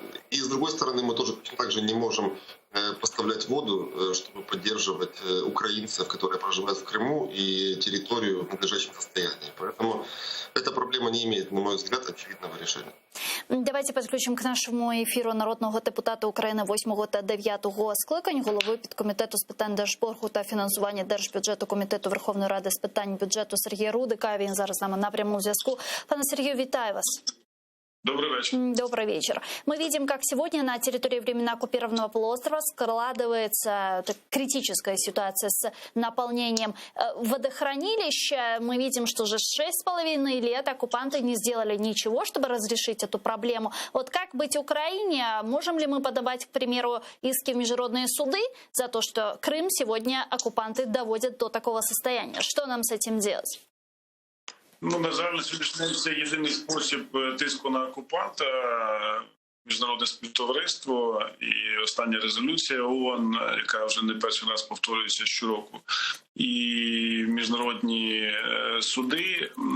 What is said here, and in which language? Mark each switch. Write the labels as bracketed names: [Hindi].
[Russian] И с другой стороны, мы тоже точно так же не можем поставлять воду, чтобы поддерживать украинцев, которые проживают в Крыму, и территорию в надлежащем состоянии. Поэтому эта проблема не имеет, на мой взгляд, очевидного решения. [Ukrainian] Давайте підключимо к нашому ефіру народного депутата України 8 та 9 скликань, голови підкомітету з питань держборгу та фінансування держбюджету Комітету Верховної Ради з питань бюджету Сергія Рудика. Він зараз з нами на прямому зв'язку. Пане Сергію, вітаю вас. [Russian] Добрый вечер. Добрый вечер. Мы видим, как сегодня на территории временно оккупированного полуострова складывается критическая ситуация с наполнением водохранилища. Мы видим, что уже 6,5 лет оккупанты не сделали ничего, чтобы разрешить эту проблему. Вот как быть Украине? Можем ли мы подавать, к примеру, иски в международные суды за то, что Крым сегодня оккупанты доводят до такого состояния? Что нам с этим делать? [Ukrainian] Ну, на жаль, на сьогоднішній день це єдиний спосіб тиску на окупанта, міжнародне співтовариство і остання резолюція ООН, яка вже не перший раз повторюється щороку, і міжнародні суди.